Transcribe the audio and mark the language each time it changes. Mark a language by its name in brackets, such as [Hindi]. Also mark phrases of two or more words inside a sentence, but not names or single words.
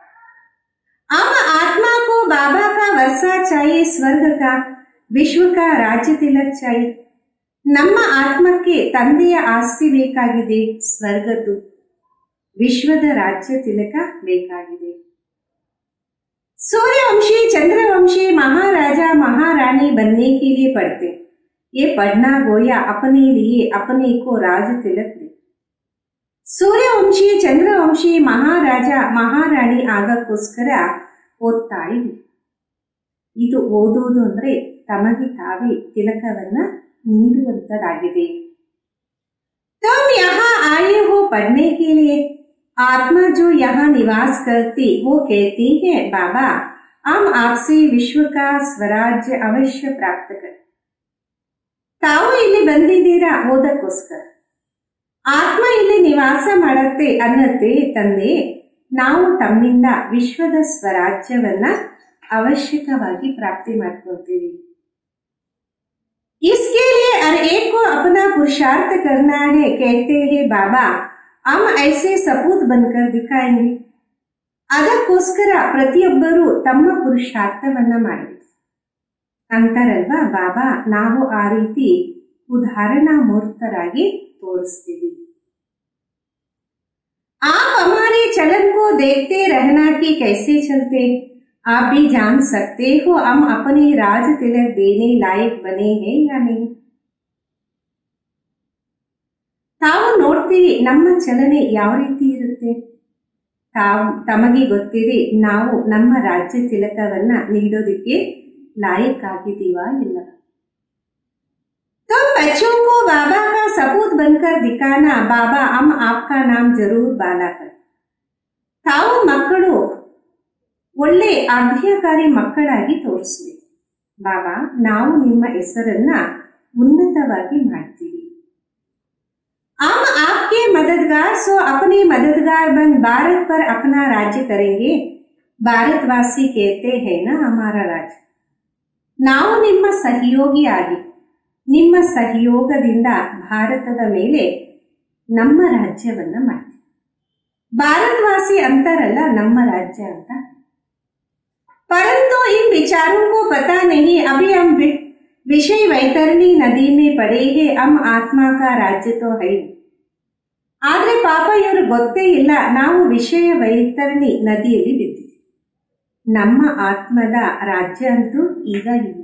[Hindi] हम आत्मा को बाबा का वर्सा चाहिए, स्वर्ग का विश्व का राज्य तिलक चाहिए. [Kannada] ನಮ್ಮ ಆತ್ಮಕ್ಕೆ ತಂದೆಯ ಆಸ್ತಿ ಬೇಕಾಗಿದೆ, ಸ್ವರ್ಗದ್ದು ವಿಶ್ವದ ರಾಜ್ಯ ತಿಲಕ ಬೇಕಾಗಿದೆ. [Hindi] सूर्यवंशी चंद्रवंशी महाराजा महारानी बनने के लिए पढ़ते. ये पढ़ना गोया अपने लिए अपने को राज तिलक दे. [Kannada] ಸೂರ್ಯವಂಶಿ ಚಂದ್ರವಂಶಿ ಮಹಾರಾಜ ಮಹಾರಾಣಿ ಆಗಕ್ಕೋಸ್ಕರ ಓದ್ತಾ ಇದ್ವಿ. ಇದು ಓದೋದು ಅಂದ್ರೆ ತಮಗೆ ತಾವೇ ತಿಲಕವನ್ನ ನೀಡುವಂತದಾಗಿದೆ. [Hindi] तुम यहाँ आए हो पढ़ने के लिए. आत्मा जो यहाँ निवास करती वो कहती है, बाबा हम आपसे विश्व का स्वराज्य अवश्य प्राप्त कर. [Kannada] ತಾವು ಇಲ್ಲಿ ಬಂದಿದ್ದೀರಾ ಓದಕ್ಕೋಸ್ಕರ. ಆತ್ಮ ಇಲ್ಲಿ ನಿವಾಸ ಮಾಡುತ್ತೆ ಅನ್ನತ್ತೆ, ತಂದೆ ನಾವು ತಮ್ಮಿಂದ ವಿಶ್ವದ ಸ್ವರಾಜ್ಯವನ್ನ ಅವಶ್ಯಕವಾಗಿ ಪ್ರಾಪ್ತಿ ಮಾಡ್ಕೊಳ್ತೀವಿ. [Hindi] इसके लिए हर एक को अपना पुरुषार्थ करना है. कहते हैं बाबा हम ऐसे सपूत बनकर दिखाएंगे. [Kannada] ಅದಕ್ಕೋಸ್ಕರ ಪ್ರತಿಯೊಬ್ಬರೂ ತಮ್ಮ ಪುರುಷಾರ್ಥವನ್ನ ಮಾಡಬೇಕು ಅಂತಾರಲ್ವಾ ಬಾಬಾ. ನಾವು ಆ ರೀತಿ ಉದಾಹರಣಾ ಮೂರ್ತರಾಗಿ ತೋರಿಸ್ತೀವಿ. [Hindi] आप हमारे चलन को देखते रहना कि कैसे चलते. आप भी जान सकते हो हम अपने राज तिलक देने लायक बने हैं या नहीं. [Kannada] ತಾವು ನೋಡ್ತೀವಿ ನಮ್ಮ ಚಲನೆ ಯಾವ ರೀತಿ ಇರುತ್ತೆ. ತಮಗೆ ಗೊತ್ತಿದೆ ನಾವು ನಮ್ಮ ರಾಜ್ಯ ತಿಲಕವನ್ನ ನೀಡೋದಕ್ಕೆ ಲಾಯಕ್ಕಾಗಿದ್ದೀವಾ ಇಲ್ಲ. [Hindi] तुम बच्चों को बाबा का सपूत बनकर दिखाना. बाबा हम आपका नाम जरूर बाला कर. [Kannada] ತಾವು ಮಕ್ಕಳು ಒಳ್ಳೆ ಆಜ್ಞಾಕಾರಿ ಮಕ್ಕಳಾಗಿ ತೋರಿಸ್ಬೇಕು. ಬಾಬಾ ನಾವು ನಿಮ್ಮ ಹೆಸರನ್ನ ಉನ್ನತವಾಗಿ ಮಾಡ್ತೀವಿ. [Hindi] हम आपके मददगार सो अपने मददगार बन भारत पर अपना राज्य करेंगे. ಭಾರತವಾಸಿ कहते हैं ना हमारा ರಾಜ್ಯ. [Kannada] ನಾವು ನಿಮ್ಮ ಸಹಯೋಗಿಯಾಗಿ ನಿಮ್ಮ ಸಹಯೋಗದಿಂದ ಭಾರತದ ಮೇಲೆ ನಮ್ಮ ರಾಜ್ಯವನ್ನ ಮಾಡ್ತೀವಿ. ಭಾರತವಾಸಿ ಅಂತಾರಲ್ಲ ನಮ್ಮ ರಾಜ್ಯ ಅಂತ. [Hindi] परंतु इन विचारों को पता नहीं. अभी हम विषय वैतरणी नदी में पड़े हैं. हम आत्मा का राज्य तो है. [Kannada] ಆದ್ರೆ ಪಾಪ ಇವರು ಗೊತ್ತೇ ಇಲ್ಲ, ನಾವು ವಿಷಯ ವೈತರಣಿ ನದಿಯಲ್ಲಿ ಬಿದ್ದಿದ್ದೀವಿ. ನಮ್ಮ ಆತ್ಮದ ರಾಜ್ಯ ಅಂತೂ ಈಗ ಇಲ್ಲ.